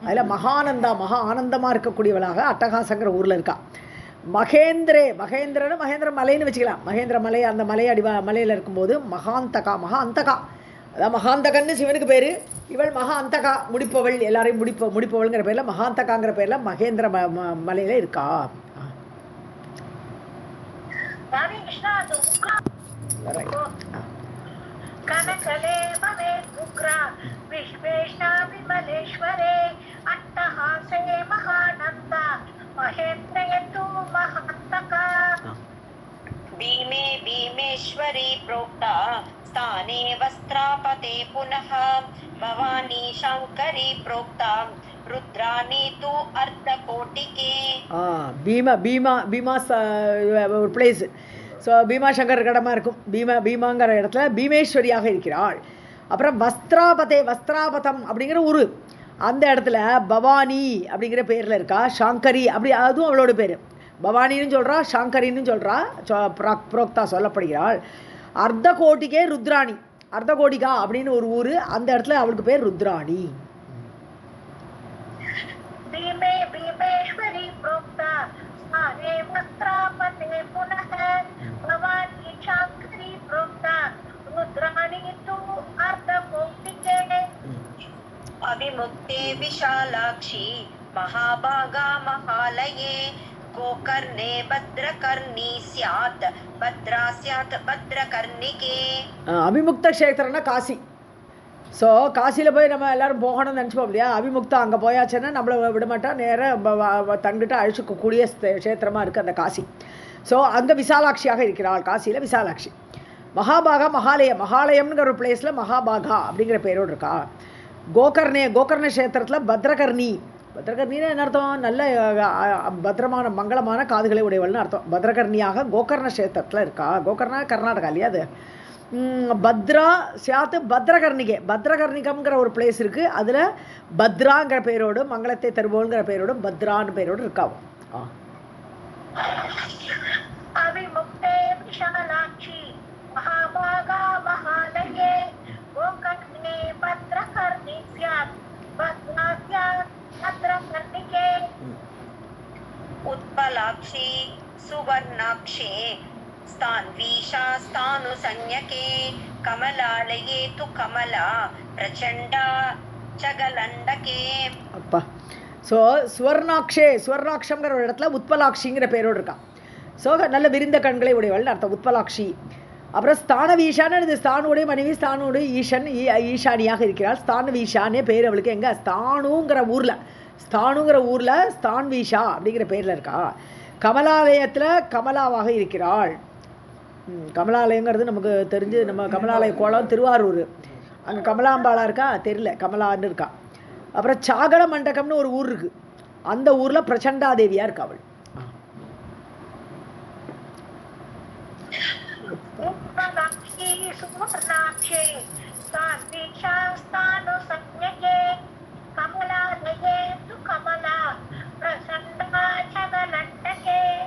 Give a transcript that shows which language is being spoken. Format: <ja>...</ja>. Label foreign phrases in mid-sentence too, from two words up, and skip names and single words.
<ta>அதில் மகா ஆனந்தமாக இருக்கக்கூடியவளாக அட்டகாசங்கிற ஊரில் இருக்கா. மகேந்திர மலைன்னு வச்சுக்கலாம். மகேந்திர மலை, அந்த மலையில் இருக்கும்போது மகாந்தகா அதான் மகாந்தகன்னு சிவனுக்கு பேர். இவள் மகா அந்தகா, முடிப்பவள், எல்லாரையும் முடிப்பவள்ங்கிற பேரில் மகாந்தகாங்கிற பேரில் மகேந்திர மலையில் இருக்கா.</ta> <sa>कनकले भवेत् उग्रा विश्वेशा विमलेश्वरे अट्टहासे महानन्दा महेन्द्रे तु महान्तका. भीमे भीमेश्वरी प्रोक्ता स्थाने वस्त्रापते पुनः भवानी शङ्करी प्रोक्ता रुद्राणी तु अर्धकोटिके.</sa> <ta>பீமா ஒரு பிளேஸ். ஸோ பீமா சங்கர் கடமாக இருக்கும். பீமாங்கிற இடத்துல பீமேஸ்வரியாக இருக்கிறாள். அப்புறம் வஸ்திராபதம் அப்படிங்கிற ஊர், அந்த இடத்துல பவானி அப்படிங்கிற பேரில் இருக்கா. சாங்கரி அப்படி, அதுவும் அவளோட பேர். பவானின்னு சொல்கிறா, சாங்கரின்னு சொல்கிறா, புரோக்தா சொல்லப்படுகிறாள்.</ta> <sa>अर्धकोटिके रुद्राणी,</sa> <ta>அர்த்தகோடிகா அப்படின்னு ஒரு ஊர், அந்த இடத்துல அவளுக்கு பேர் ருத்ராணி.</ta> <sa>भीमेश्वरी प्रोक्ता स्थाने वस्त्रापते पुनः भवानी शङ्करी प्रोक्ता रुद्राणी तु अर्धकोटिके. अभिमुक्ते विशालाक्षी महाभागा महालये गोकर्णे भद्रकर्णी स्यात् भद्रा स्यात् भद्रकर्णिके.</sa> <ta>அபிமுக்த க்ஷேத்திரம்னா காசி. ஸோ காசியில் போய் நம்ம எல்லோரும் போகணும்னு நினச்சிப்போம் இல்லையா. அபிமுக்தா அங்கே போயாச்சுன்னா நம்மளை விடமாட்டா, நேராக தங்கிட்ட அழிச்சிக்கக்கூடிய க்ஷேத்திரமாக இருக்குது அந்த காசி. ஸோ அங்கே விசாலாட்சியாக இருக்கிறாள். காசியில் விசாலாட்சி. மகாபாகா மகாலயம்ங்கிற ஒரு பிளேஸில் மகாபாகா அப்படிங்கிற பேரோடு இருக்கா. கோகர்ண க்ஷேத்திரத்தில் பத்ரகர்ணின்னு என்ன அர்த்தம்? நல்ல பத்திரமான மங்களமான காதுகளை உடையவள்னு அர்த்தம். பத்ரகர்ணியாக கோகர்ண கஷேத்திரத்தில் இருக்கா. கோகர்ணா கர்நாடகா இல்லையா அது.</ta> <sa>भद्रा स्यात् भद्रकर्णिके,</sa> <ta>பத்ரகர்ணிகம்ங்கிற ஒரு பிளேஸ் இருக்குது. அதில் பத்ராங்கிற பேரோடு, மங்களத்தை தருவோங்கிற பேரோடு, பத்ரான்னு பேரோடு இருக்காவும்.</ta> <sa>अविमुक्ते विशालाक्षी महाभागा महालये गोकर्णे भद्रकर्णी स्यात् भद्रास्या भद्रकर्णिके उत्पलाक्षी सुवर्णाक्षे स्थान्वीशा स्थानुसंज्ञके कमलालये तु कमला प्रचण्डा चगलण्डके.</sa> <ta>அப்பா ஸோ சுவர்ணாக்ஷே, சுவர்ணாட்சங்கிற ஒரு இடத்துல உத்பலாட்சிங்கிற பேரோடு இருக்கான். ஸோ நல்ல விரிந்த கண்களை உடையவள்னு அர்த்தம் உத்பலாட்சி. அப்புறம் ஸ்தானவீஷான்னு, இது ஸ்தானுடைய மனைவி, ஸ்தானுடைய ஈஷன் ஈஷானியாக இருக்கிறாள். ஸ்தானவீஷானே பேர் அவளுக்கு. எங்கே? ஸ்தானுங்கிற ஊரில் ஸ்தான்வீஷா அப்படிங்கிற பேரில் இருக்கா. கமலாலயத்தில் கமலாவாக இருக்கிறாள். கமலாலயங்கிறது நமக்கு தெரிஞ்சு, நம்ம கமலாலய கோலம் திருவாரூர், அங்கே கமலாம்பாளா இருக்கா தெரியல, கமலான்னு இருக்கா. அப்புறம் சாகல மண்டகம்னு ஒரு ஊர் இருக்குது, அந்த ஊரில் பிரச்சண்டாதேவியாக இருக்கா அவள்.</ta> <sa>उत्पलाक्षी सुवर्णाक्षी स्थान्वीशा स्थानुसंज्ञके कमलालये तु कमला प्रचण्डा चगलण्डके</sa>